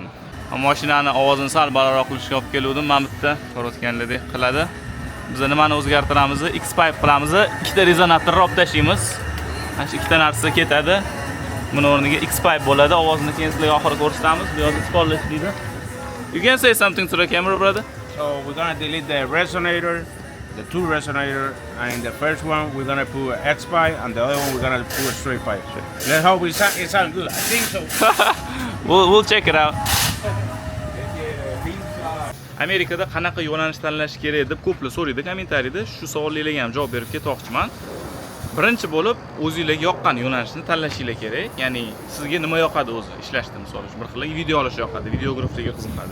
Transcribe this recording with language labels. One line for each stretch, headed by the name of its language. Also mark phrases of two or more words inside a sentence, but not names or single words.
Uzbek: Mashinani ovozini sal balandroq qilishga olib keldim. Men bitta ko'rayotganlaringizdek qiladi. Biz nimani o'zgartiramiz? X-pipe qilamiz, ikkita rezonatorni olib tashlaymiz. Mana shu ikkita narsa ketadi. Buni o'rniga X-pipe bo'ladi. Ovozini keyin sizlarga oxirida ko'rsatamiz. Bu yerda spoiler deydi.
English: You can say something to the camera, brother. So we're gonna delete the resonator, the two resonator, and in the first one we're gonna put an X pipe, and the other one we're gonna put a straight pipe. Let's hope it sounds good. I think so. We'll check it out.
Uzbek: Amerikada qanaqa yo'nalish tanlash kerak deb ko'plar so'raydi kommentariyada. Shu savollarga ham javob berib ketoqchiman. Birinchi bo'lib, o'zingizga yoqqan yo'nalishni tanlashingiz kerak. Ya'ni sizga nima yoqadi o'zi ishlashda, misol uchun bir xil video olish yoqadi, videografiyaga qiziqadi.